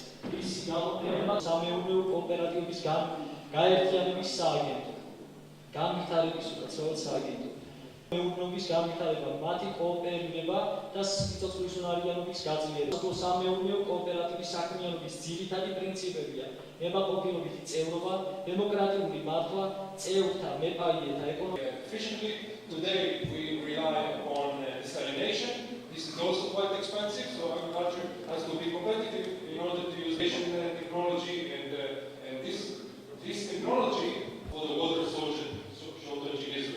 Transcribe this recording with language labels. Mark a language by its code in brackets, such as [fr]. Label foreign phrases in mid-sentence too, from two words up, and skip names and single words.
[ka] მისი გამოფენება სამეურნეო კოოპერატივების გაერთიანების სააგენტო, განვითარების სააგენტო, მეურნეობის განვითარება, მათი კოოპერირება და სიცოცხლისუნარიანობის გაძლიერება. სამეურნეო კოოპერატივის საქმიანობის ძირითადი პრინციპებია მებაყოფილობითი წევრობა, დემოკრატიული მართვა, წევრთა, მეპაიეთა ეკონომიკა. [en] Efficiently, today we rely on desalination. This is also quite expensive, so agriculture has to be competitive in order to use technology and this technology for the water shortage in Israel.